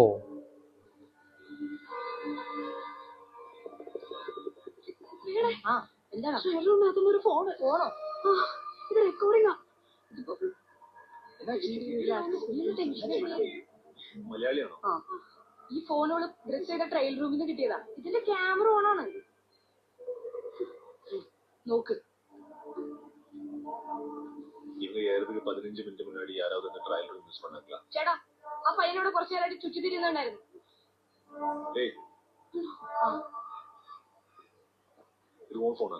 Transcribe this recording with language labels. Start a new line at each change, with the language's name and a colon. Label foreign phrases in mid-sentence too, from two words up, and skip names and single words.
Malayalam: എന്താണ് ഒരു ഫോണോ? ഇത് റെക്കോർഡിംഗാ. മലയാളിയാണോ? ഈ ഫോണുകൾ ഡ്രസ്സയുടെ ട്രയൽ റൂമിൽ നിന്ന് കിട്ടിയതാ. ഇതിന്റെ ക്യാമറ ഓണാണ്. നോക്ക്.
Tamil: இவங்க ஏறதுக்கு 15 மினிட் முன்னாடி யாராவது அந்த ட்ரையல் ரூம் மிஸ் பண்ணாங்களா?
Malayalam: ചേട്ടാ, ആ പയ്യനോട് കുറച്ചു നേരമായിട്ട് ചുറ്റി തിരിയുന്നുണ്ടായിരുന്നു.
Tamil: ஏய் இது உன் போனா?